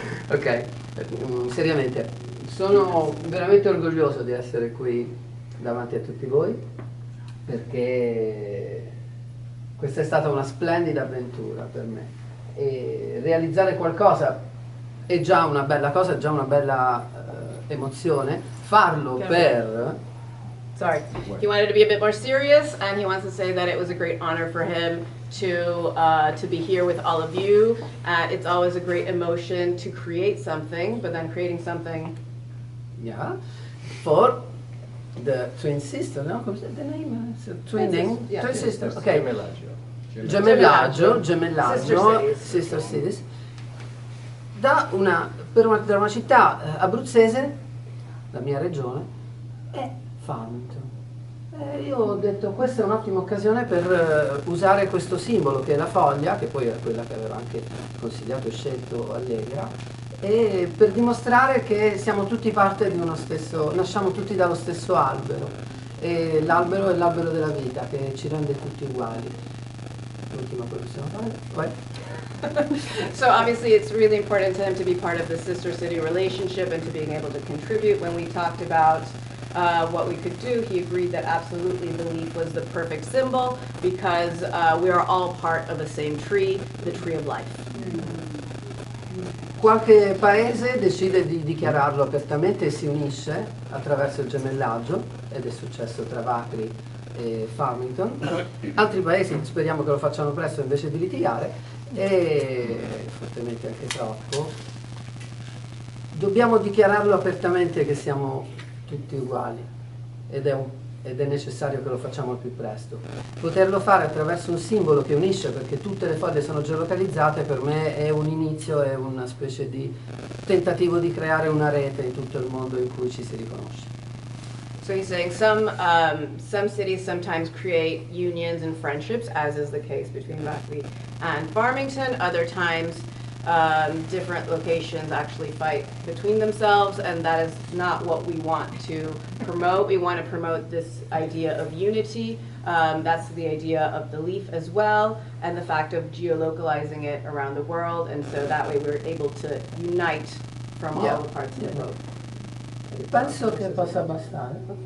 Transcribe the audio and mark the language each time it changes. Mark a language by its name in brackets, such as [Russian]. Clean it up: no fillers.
[Italian] Ok, seriamente, sono veramente orgoglioso di essere qui davanti a tutti voi perché questa è stata una splendida avventura per me e realizzare qualcosa è già una bella cosa, è già una bella emozione, farlo per... [English] Sorry. He wanted to be a bit more serious, and he wants to say that it was a great honor for him to be here with all of you. It's always a great emotion to create something, but then creating something. Yeah, for the twin sister, no? Come the name? Twinning? Yeah, Twin twin sisters, ok. [Italian] Gemellaggio. [English] Gemellaggio, sister cities. [Italian] Da una città abruzzese, la mia regione, è Farmington. Io ho detto questa è un'ottima occasione per usare questo simbolo che è la foglia, che poi era quella che aveva anche consigliato e scelto Allegra, e per dimostrare che siamo tutti parte di uno stesso, nasciamo tutti dallo stesso albero, e l'albero è l'albero della vita che ci rende tutti uguali. L'ultima cosa che possiamo fare? Poi. [English] So obviously it's really important to him to be part of the sister city relationship and to being able to contribute. When we talked about what we could do, he agreed that absolutely the leaf was the perfect symbol because we are all part of the same tree, the tree of life. [Italian] Qualche paese decide di dichiararlo apertamente e si unisce attraverso il gemellaggio, ed è successo tra Vacri e Farmington. Altri paesi speriamo che lo facciano presto invece di litigare, e fortemente anche troppo. Dobbiamo dichiararlo apertamente che siamo tutti uguali ed è necessario che lo facciamo al più presto. Poterlo fare attraverso un simbolo che unisce, perché tutte le foglie sono geolocalizzate, per me è un inizio, è una specie di tentativo di creare una rete in tutto il mondo in cui ci si riconosce. [English] So he's saying some cities sometimes create unions and friendships, as is the case between Vacri and Farmington. Other times, different locations actually fight between themselves, and that is not what we want to promote. We want to promote this idea of unity. That's the idea of the leaf as well, and the fact of geolocalizing it around the world, and so that way we're able to unite from all the parts of the globe. [Italian] Penso che possa bastare.